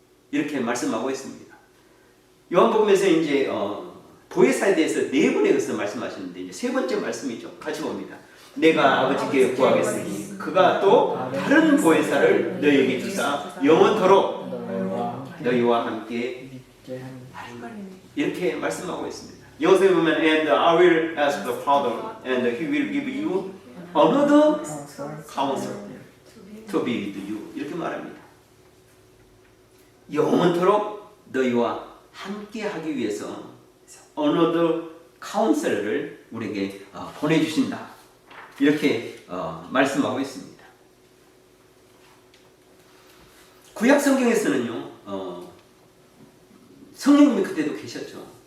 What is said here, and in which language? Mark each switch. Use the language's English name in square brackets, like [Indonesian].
[Korean] 이렇게 말씀하고 있습니다. 요한복음에서 이제 보혜사에 대해서 네 번에 걸쳐 말씀하셨는데 이제 세 번째 말씀이죠. 같이 봅니다. 내가 아버지께 구하겠으니 그가 또 다른 보혜사를 너희에게 주사 영원토록 너희와 함께 하리니. 이렇게 말씀하고 있습니다. 영어에 보면 [English] and I will ask the Father and he will give you another counselor to be with you. [Korean] 이렇게 말합니다. 영원토록 너희와 함께 하기 위해서 [English] another counselor [Korean] 를 우리에게 보내주신다. 이렇게 말씀하고 있습니다. 구약 성경에서는요, 성령님이 그때도 계셨죠.